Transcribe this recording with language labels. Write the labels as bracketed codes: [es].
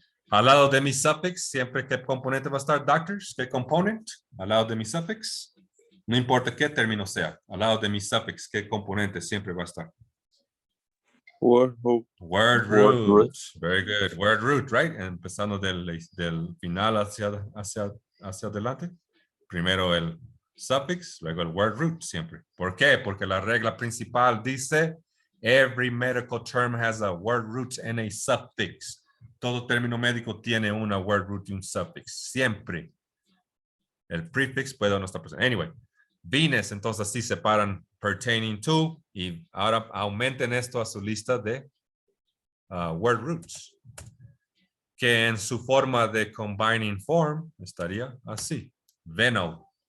[es] Al lado de mi suffix, siempre qué componente va a estar, doctors, qué component, al lado de mi suffix, no importa qué término sea, al lado de mi suffix, qué componente siempre va a estar. [en] Word root. Very good. Word root, right? [es] Empezando del final hacia adelante. Primero el suffix, luego el word root siempre. ¿Por qué? Porque la regla principal dice [en] every medical term has a word root and a suffix. [es] Todo término médico tiene una word root y un suffix. Siempre. El prefix puede no estar presente. Anyway, Venus, entonces así separan [en] pertaining to [es] y ahora aumenten esto a su lista de word roots, que en su forma de combining form estaría así, veno.